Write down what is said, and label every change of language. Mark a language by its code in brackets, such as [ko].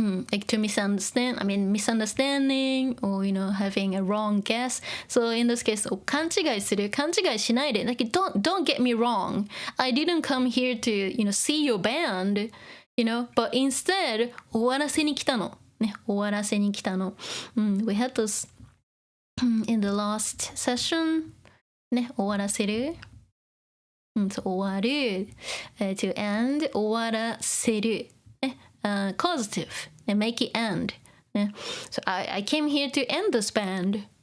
[en] like to misunderstanding or having a wrong guess. So in this case, [ja] 勘違いする、勘違いしないで。 [en] Like don't get me wrong. I didn't come here to see your band, but instead [ja] 終わらせに来たの。ね、終わらせに来たの。 [en] We had this in the last session. [ja] ね、終わらせる。そう終わる。 [en] to end 終わらせる。ね、causative. And make it end. Yeah. So I came here to end this band.